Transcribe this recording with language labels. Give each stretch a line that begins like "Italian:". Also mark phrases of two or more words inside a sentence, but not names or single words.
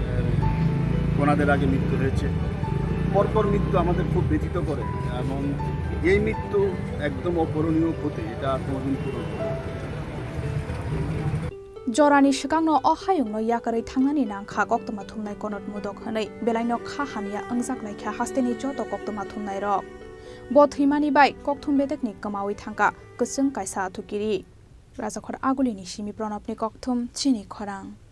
Bangla: কণাদের আগে মৃত্যু হয়েছে পরপর মৃত্যু আমাদের খুব ব্যথিত করে এবং এই মৃত্যু একদম অপূরণীয় ক্ষতি এটা কোনোদিন পূরণ হবে
Kok Borok: Jorani shikangno o hayungno yakari thangnani nangkha koktoma thumnai konot mudok hanai belaino kha hamia angjak laikha hasteni joto koktoma thumnai rok bo thimani bai kokthum bedekni kamawi thangka kusung kaisa thukiri rajakhor agulini simi pranabni kokthum chini khorang